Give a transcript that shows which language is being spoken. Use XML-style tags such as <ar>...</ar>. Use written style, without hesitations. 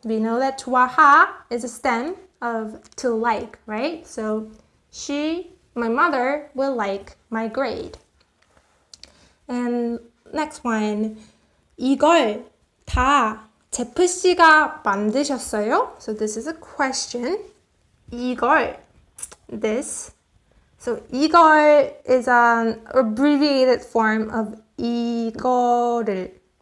<en>We know that 좋아하 is a stem of to like, right? So my mother will like my grade. And next one,</en> <ko>이걸 다 제프 씨가 만드셨어요?</ko> <en>So this is a question.</en> <ko>이걸,</ko> <en>this. So 이걸 is an abbreviated form of 이거를.</en>